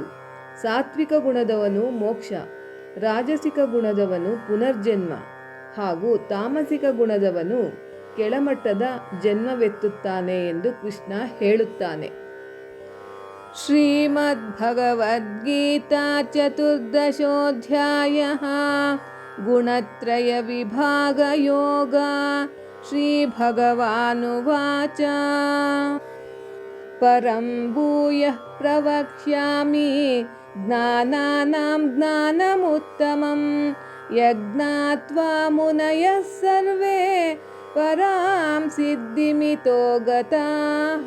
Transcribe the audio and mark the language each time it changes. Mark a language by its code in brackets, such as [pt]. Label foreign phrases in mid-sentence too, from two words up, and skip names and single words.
[kn] ಸಾತ್ವಿಕ ಗುಣದವನು ಮೋಕ್ಷ, ರಾಜಸಿಕ ಗುಣದವನು ಪುನರ್ಜನ್ಮ ಹಾಗೂ ತಾಮಸಿಕ ಗುಣದವನು ಕೆಳಮಟ್ಟದ ಜನ್ಮವೆತ್ತುತ್ತಾನೆ ಎಂದು ಕೃಷ್ಣ ಹೇಳುತ್ತಾನೆ. ಶ್ರೀಮದ್ಭಗವದ್ಗೀತಾ 14ನೇ ಗುಣತ್ರಯ ವಿಭಾಗ ಯೋಗ. [sa] ಶ್ರೀಭಗವಾನುವಾಚ ಪರಂ ಭೂಯಃ ಪ್ರವಕ್ಷ್ಯಾಮಿ ಜ್ಞಾನಾನಾಂ ಜ್ಞಾನಮುತ್ತಮಂ ಯಜ್ಞಾತ್ವಾ ಮುನಯಃ ಸರ್ವೇ ಪರಾಂ ಸಿದ್ಧಿಮಿತೋ ಗತಾಃ.